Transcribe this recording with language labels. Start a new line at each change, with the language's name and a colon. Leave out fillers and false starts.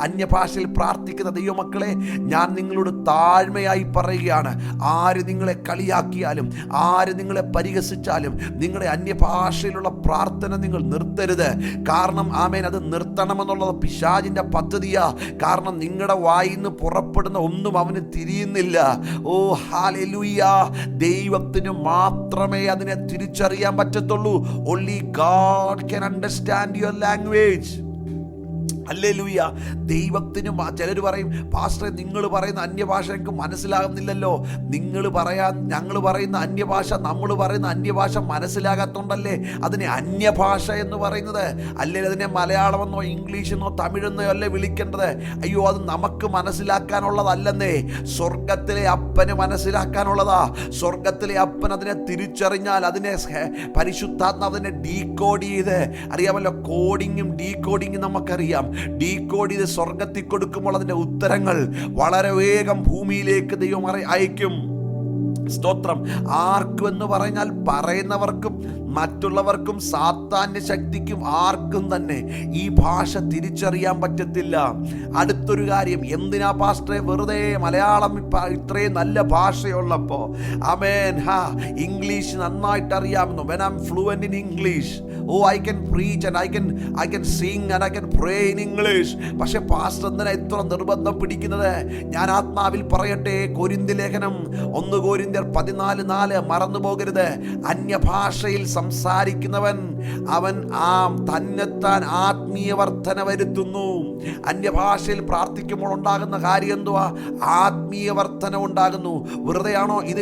Malayalam: അന്യഭാഷയിൽ പ്രാർത്ഥിക്കുന്ന ദൈവമക്കളെ, ഞാൻ നിങ്ങളോട് താഴ്മയായി പറയുകയാണ്, ആര് നിങ്ങളെ കളിയാക്കിയാലും, ആര് നിങ്ങളെ പരിഹസിച്ചാലും, നിങ്ങളുടെ അന്യഭാഷയിലുള്ള പ്രാർത്ഥന നിങ്ങൾ നിർത്തരുത്. കാരണം ആമേൻ, അത് നിർത്തണമെന്നുള്ളത് പിശാചിൻ്റെ പദ്ധതിയാ. കാരണം നിങ്ങളുടെ വായിൽ നിന്ന് പുറപ്പെടുന്ന ഒന്നും അവന് തിരിയുന്നില്ല. ഓ ഹല്ലേലൂയ! ദൈവത്തിന് മാത്രമേ അതിനെ തിരിച്ചറിയാൻ പറ്റത്തുള്ളൂ.
English: Only God can understand your language.
Malayalam: Hallelujah! ദൈവത്തിനും. ചിലർ പറയും, പാസ്റ്ററെ നിങ്ങൾ പറയുന്ന അന്യഭാഷ എനിക്ക് മനസ്സിലാകുന്നില്ലല്ലോ. ഞങ്ങൾ പറയുന്ന അന്യഭാഷ, നമ്മൾ പറയുന്ന അന്യഭാഷ മനസ്സിലാകാത്തോണ്ടല്ലേ അതിനെ അന്യഭാഷ എന്ന് പറയുന്നത്. അല്ലെങ്കിൽ അതിനെ മലയാളമെന്നോ ഇംഗ്ലീഷെന്നോ തമിഴെന്നോ അല്ലേ വിളിക്കേണ്ടത്? അയ്യോ, അത് നമുക്ക് മനസ്സിലാക്കാനുള്ളതല്ലെന്നേ, സ്വർഗത്തിലെ അപ്പന് മനസ്സിലാക്കാനുള്ളതാ. സ്വർഗത്തിലെ അപ്പൻ അതിനെ തിരിച്ചറിഞ്ഞാൽ അതിനെ പരിശുദ്ധാത്മാവ് അതിനെ ഡീകോഡ് ചെയ്ത്, അറിയാമല്ലോ, കോഡിങ്ങും ഡീകോഡിങ്ങും നമുക്കറിയാം. ഡീകോഡ് ചെയ്ത് സ്വർഗത്തിൽ കൊടുക്കുമ്പോൾ അതിൻ്റെ ഉത്തരങ്ങൾ വളരെ വേഗം ഭൂമിയിലേക്ക് ദൈവം അയക്കും. സ്തോത്രം. ആർക്കും എന്ന് പറഞ്ഞാൽ പറയുന്നവർക്കും മറ്റുള്ളവർക്കും സാത്താന്യ ശക്തിക്കും ആർക്കും തന്നെ ഈ ഭാഷ തിരിച്ചറിയാൻ പറ്റത്തില്ല. അടുത്തൊരു കാര്യം, എന്തിനാ പാസ്റ്ററെ വെറുതെ മലയാളം ഇത്രയും നല്ല ഭാഷയുള്ളപ്പോൾ? ആമേൻ. ഇംഗ്ലീഷ് നന്നായിട്ട് അറിയാമെന്നു.
English: when I'm fluent in English, I can preach and I can sing and I can pray in English.
Malayalam: പക്ഷെ പാസ്റ്റർ എന്തിനാ ഇത്ര നിർബന്ധം പിടിക്കുന്നത്? ഞാൻ ആത്മാവിൽ പറയട്ടെ, കൊരിന്ത്യർ ലേഖനം 1 കൊരിന്ത്യർ 14:4 മറന്നു പോകരുത്. അന്യഭാഷയിൽ സംസാരിക്കുന്നവൻ അവൻ തന്നെത്താൻ ആത്മീയ വർധന വരുത്തുന്നു. അന്യഭാഷയിൽ പ്രാർത്ഥിക്കുമ്പോൾ ഉണ്ടാകുന്ന കാര്യം എന്തുവാ? ആത്മീയ വർധന ഉണ്ടാകുന്നു. വെറുതെയാണോ?